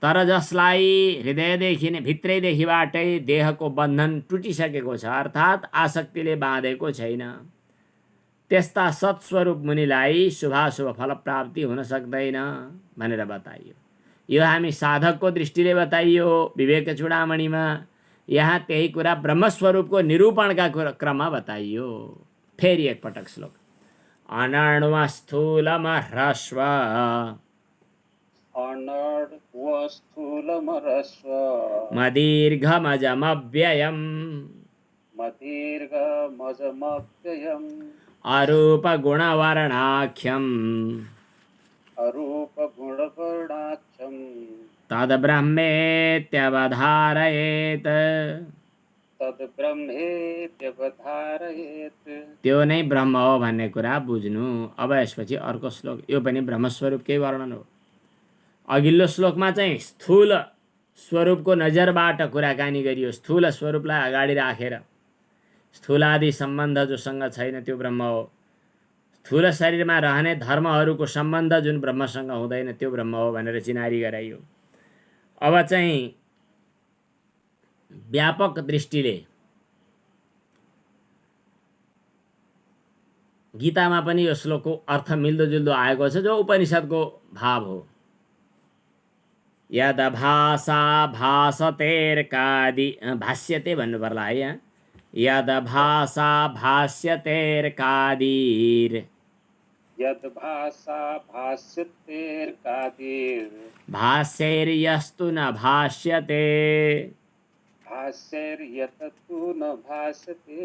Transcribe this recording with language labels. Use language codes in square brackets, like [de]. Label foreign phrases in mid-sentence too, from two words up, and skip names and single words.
[ne] तर जसलाई हृदयदेखि नै भित्रैदेखिबाटै देहको बन्धन टुटिसकेको छ, अर्थात् आसक्तिले बाँधेको छैन, त्यस्ता सत्स्वरूप मुनिलाई शुभाशुभ फल प्राप्ति हुन सक्दैन भनेर बताइयो। यो हामी साधकको दृष्टिले बताइयो विवेक चूडामणिमा। यहाँ त्यही कुरा ब्रह्मस्वरूपको निरूपणका क्रममा बताइयो। फेरि एकपटक श्लोक। अनण्वस्थूलमह्रस्व [sa] अनड्वस्थूलमरस्व मदीर्घमजमव्ययम् मदीर्घमजमव्ययम् अरूपगुणवर्णाख्यम् अरूपगुणवर्णाख्यम् तद्ब्रह्मेत्यवधारयेत्। तद्ब्रह्मेत्यवधारयेत्। [ne] त्यो नै ब्रह्म हो भन्ने कुरा बुझ्नु। अब यसपछि अर्को श्लोक, यो पनि ब्रह्मस्वरूपकै वर्णन हो। अघिल्लो श्लोकमा चाहिँ स्थूल स्वरूपको नजरबाट कुराकानी गरियो। स्थूल स्वरूपलाई अगाडि राखेर स्थूलादि सम्बन्ध जोसँग छैन त्यो ब्रह्म हो। स्थूल शरीरमा रहने धर्महरूको सम्बन्ध जुन ब्रह्मसँग हुँदैन त्यो ब्रह्म हो भनेर चिनारी गराइयो। अब चाहिँ व्यापक दृष्टिले गीतामा पनि यो श्लोकको अर्थ मिल्दोजुल्दो आएको छ, जो उपनिषदको भाव हो। [sa] यद भाषा भासतेर्कादि भाष्यते [ne] भन्नु पर्ला है यहाँ। [sa] यद भाषा भाष्यतेर्कादिर यद भाषा भाष्यतेर्कादिर भाष्यैर्यस्तु न भाष्यते भाष्यैर्यततु न भाष्यते